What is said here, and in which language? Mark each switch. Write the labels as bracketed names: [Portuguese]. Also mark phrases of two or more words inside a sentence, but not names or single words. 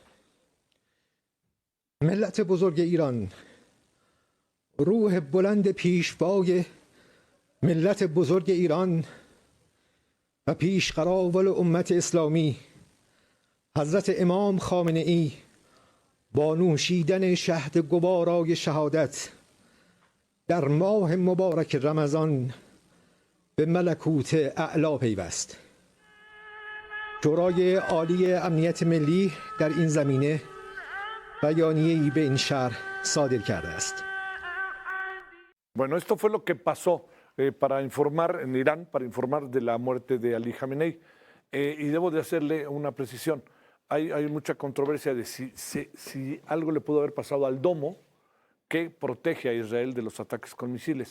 [Persian] ملت بزرگ ایران، روح بلند پیشوای ملت بزرگ ایران و پیشقراول امت اسلامی حضرت امام خامنه ای با نوشیدن شهد گوارای شهادت در ماه مبارک رمضان به ملکوت اعلی پیوست. شورای عالی امنیت ملی در این زمینه بیانیه‌ای به این شهر صادر کرده است. [Spanish] Bueno, esto fue lo que pasó para informar en Irán, para informar de la muerte de Ali Khamenei. Y debo de hacerle una precisión. Hay mucha controversia de si algo le pudo haber pasado al domo que protege a Israel de los ataques con misiles.